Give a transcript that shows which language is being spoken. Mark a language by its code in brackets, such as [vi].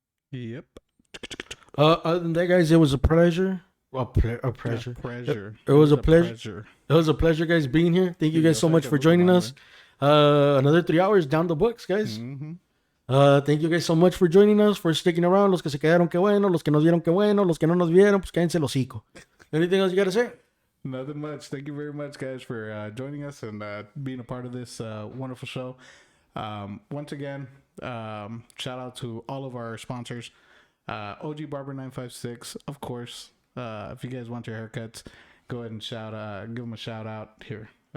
[en] Yep. Other than that, guys, it was a pleasure. A pleasure. Pleasure. It was a pleasure. It was a pleasure, guys, being here. Thank you guys so much for joining us. Another 3 hours down the books, guys. Mm-hmm. Thank you guys so much for joining us, for sticking around. [es] Los que se quedaron, qué bueno. Los que nos vieron, qué bueno. Los que no nos vieron, pues cállense el hocico. [en] Anything else you got to say? Nothing much. Thank you very much, guys, for joining us and being a part of this wonderful show. Once again, shout out to all of our sponsors. OG Barber 956, of course. If you guys want your haircuts, go ahead and give him a shout out here.